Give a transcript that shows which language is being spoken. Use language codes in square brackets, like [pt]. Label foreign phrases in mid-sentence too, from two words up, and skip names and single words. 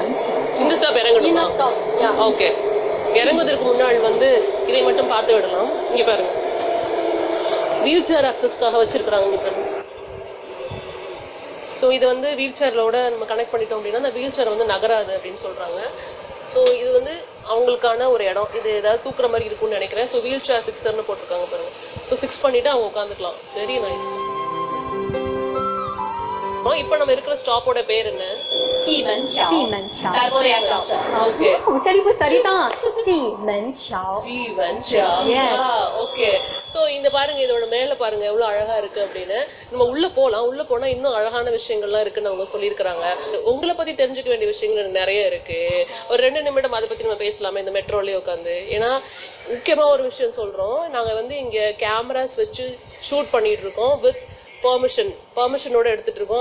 [ta] இந்த ஸ்டாப் இறங்கணுமா ஓகே இறங்குவதற்கு முன்னாள் வந்து இதை மட்டும் பார்த்து விடலாம் இங்க பாருங்க [en] wheel chair access [ta] வச்சிருக்காங்க இங்க பாருங்க ஸோ இது வந்து [en] wheel chair [ta] நம்ம கனெக்ட் பண்ணிட்டோம் அப்படின்னா அந்த [en] wheel chair [ta] வந்து நகராது அப்படின்னு சொல்றாங்க ஸோ இது வந்து அவங்களுக்கான ஒரு இடம் இது ஏதாவது தூக்குற மாதிரி இருக்கும்னு நினைக்கிறேன் ஸோ [en] wheel chair fixer [ta] போட்டிருக்காங்க பாருங்க ஸோ ஃபிக்ஸ் பண்ணிட்டு அவங்க உட்காந்துக்கலாம் [en] very nice [ta] இப்போ நம்ம இருக்கிற ஸ்டாப்போட பேர் என்ன [zh] 蓟门桥 [ta] ஓகே [zh] 这里不சரிதான்蓟门桥 [ta] yes ஓகே சோ இந்த பாருங்க இதோட மேல பாருங்க எவ்வளவு அழகா இருக்கு அப்படின்னு நம்ம உள்ள போனா இன்னும் அழகான விஷயங்கள்லாம் இருக்குன்னு அவங்க சொல்லியிருக்காங்க உங்களை பத்தி தெரிஞ்சுக்க வேண்டிய விஷயங்கள் நிறைய இருக்கு ஒரு 2 நிமிடம் அதை பத்தி நம்ம பேசலாமே இந்த மெட்ரோலயே உட்காந்து ஏன்னா முக்கியமா ஒரு விஷயம் சொல்றோம் நாங்க வந்து இங்க கேமராஸ் வச்சு ஷூட் பண்ணிட்டு இருக்கோம் [en] with permission [ta] எடுத்துட்டு இருக்கோம்.